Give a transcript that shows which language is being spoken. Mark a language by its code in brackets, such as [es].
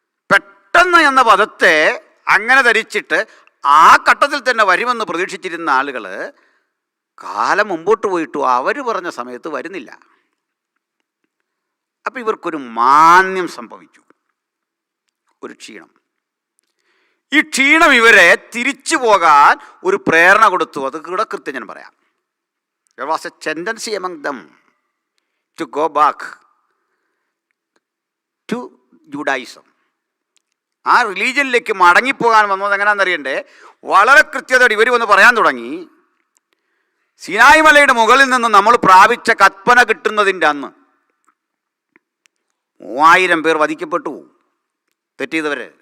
[ml] പെട്ടെന്ന് എന്ന പദത്തെ അങ്ങനെ ധരിച്ചിട്ട് ആ ഘട്ടത്തിൽ തന്നെ വരുമെന്ന് പ്രതീക്ഷിച്ചിരുന്ന ആളുകൾ കാലം മുമ്പോട്ട് പോയിട്ടു അവർ പറഞ്ഞ സമയത്ത് വരുന്നില്ല. അപ്പം ഇവർക്കൊരു മാന്യം സംഭവിച്ചു, ഒരു ക്ഷീണം. ഈ ക്ഷീണം ഇവരെ തിരിച്ചു പോകാൻ ഒരു പ്രേരണ കൊടുത്തു. അത് കൂടെ കൃത്യം ഞാൻ പറയാം. [en] There was a tendency among them to go back to Judaism. [ml] ആ റിലീജിയനിലേക്ക് മടങ്ങിപ്പോകാൻ വന്നത് എങ്ങനെയാണെന്നറിയണ്ടേ? വളരെ കൃത്യതയോടെ ഇവർ വന്ന് പറയാൻ തുടങ്ങി, സിനായി മലയുടെ മുകളിൽ നിന്ന് നമ്മൾ പ്രാപിച്ച കൽപ്പന കിട്ടുന്നതിൻ്റെ അന്ന് 3000 പേർ വധിക്കപ്പെട്ടു, തെറ്റിയവർ.